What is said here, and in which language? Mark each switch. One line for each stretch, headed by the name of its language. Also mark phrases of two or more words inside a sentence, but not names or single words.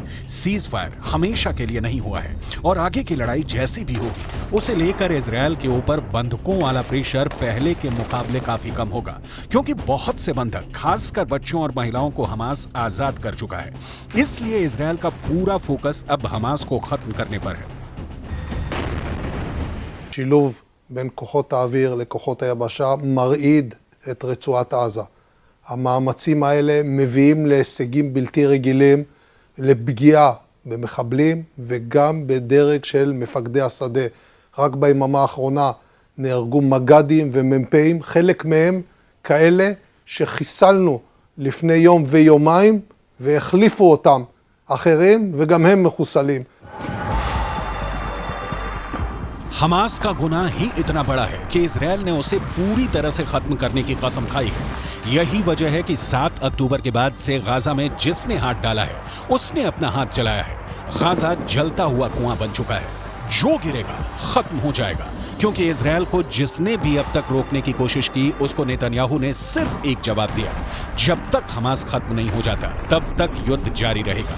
English: cease fire
Hindi: हमेशा के लिए नहीं हुआ है और आगे की लड़ाई जैसी भी होगी, उसे लेकर इजरायल के ऊपर बंधकों वाला प्रेशर पहले के मुकाबले काफी कम होगा, क्योंकि बहुत से बंधक, खासकर बच्चों और महिलाओं को हमास आजाद कर चुका है। इसलिए इजरायल का पूरा फोकस अब हमास को खत्म करने पर है।
Hebrew: שילוב בין כוחות האוויר לכוחות היבשה מרעיד את רצועת עזה. המאמצים האלה מביאים להישגים בלתי רגילים, לפגיעה במחבלים וגם בדרג של מפקדי השדה. רק ביממה האחרונה נהרגו מג"דים ומ"פים, חלק מהם כאלה שחיסלנו לפני יום ויומיים והחליפו אותם אחרים וגם הם מחוסלים.
Hindi: हमास का गुनाह ही इतना बड़ा है कि इजरायल ने उसे पूरी तरह से खत्म करने की कसम खाई है। यही वजह है कि 7 अक्टूबर के बाद से गाजा में जिसने हाथ डाला है, उसने अपना हाथ जलाया है। गाजा जलता हुआ कुआं बन चुका है, जो गिरेगा खत्म हो जाएगा, क्योंकि इजरायल को जिसने भी अब तक रोकने की कोशिश की, उसको नेतन्याहू ने सिर्फ एक जवाब दिया, जब तक हमास खत्म नहीं हो जाता तब तक युद्ध जारी रहेगा।